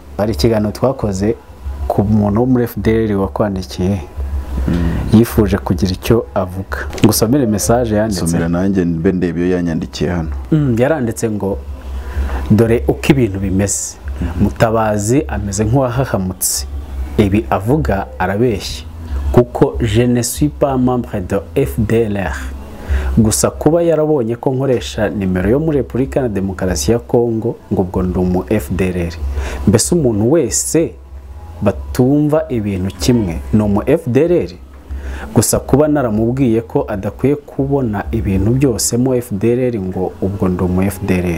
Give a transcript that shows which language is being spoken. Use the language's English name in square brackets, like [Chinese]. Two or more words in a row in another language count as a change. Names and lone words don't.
[Kinyarwanda] Hari ikiganiro twakoze ku muntu wo muri FDLR wakwandikiye yifuje kugira icyo avuga. Ngusomere message yanditse. Somera nanjye mbe ndebe iyo yanyandikiye hano. Yaranditse ngo dore uko ibintu bimeze. Mutabazi ameze nk'uwahahamutse. Ibi avuga arabeshya kuko [French] je ne suis pas membre de [Kinyarwanda] FDLR. Gusa kuba yarabonye ko nkoresha nimero yo muri Repubulika na Demokarasi ya Kongo ngo ubwo ndi mu FDLR. Mbese umuntu wese batumva ibintu kimwe no mu FDLR. Gusa kuba naramubwiye ko adakwiye kubona ibintu byose mu FDLR ngo ubwo ndi mu FDLR.